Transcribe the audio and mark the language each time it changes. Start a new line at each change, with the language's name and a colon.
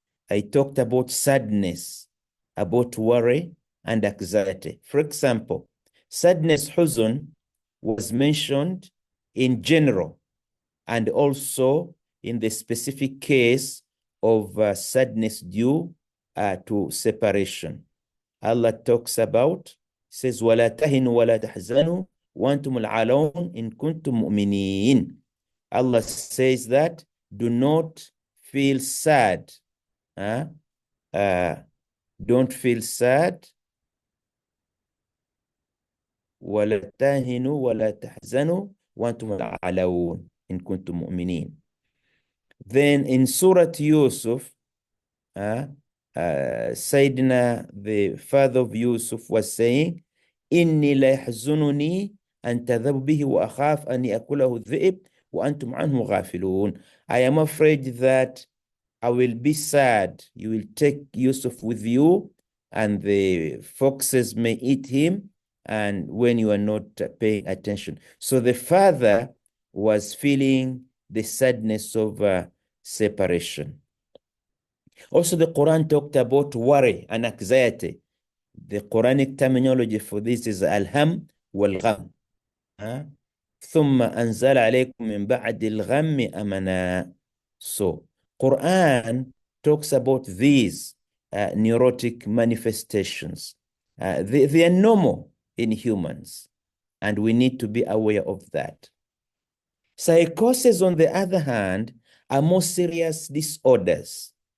English: I talked about sadness, about worry and anxiety. For example, sadness, huzn, was mentioned in general and also in the specific case of sadness due to separation. Allah talks about, says,
Arabic: وَلَا تَهِنُوا وَلَا تَحْزَنُوا وَأَنْتُمُ الْعَلَوْنَ إِن كُنتُم مُؤْمِنِينَ.
English: Allah says that do not feel sad. Don't feel sad.
Arabic: وَلَا تَهِنُوا وَلَا تَحْزَنُوا وَأَنْتُمُ الْعَلَوْنَ إِن كُنتُم مُؤْمِنِينَ.
English: Then in Surah Yusuf, Sayyidina, the father of Yusuf, was saying,
Arabic: إِنِّي لَيَحْزُنُنِي أَن تَذَهَبُوا بِهِ وَأَخَافُ أَن يَأْكُلَهُ الذِّئْبُ وَأَنْتُمْ عَنْهُ غَافِلُونَ.
English: I am afraid that I will be sad. You will take Yusuf with you, and the foxes may eat him, and when you are not paying attention. So the father was feeling the sadness of separation. Also, the Quran talked about worry and anxiety. The Quranic terminology for this is al-ham wal-gham.
Arabic: ثم أنزل عليكم من بعد الغم أمنا.
English: So, Quran talks about these neurotic manifestations. They are normal in humans, and we need to be aware of that. Psychoses, on the other hand, are more serious disorders.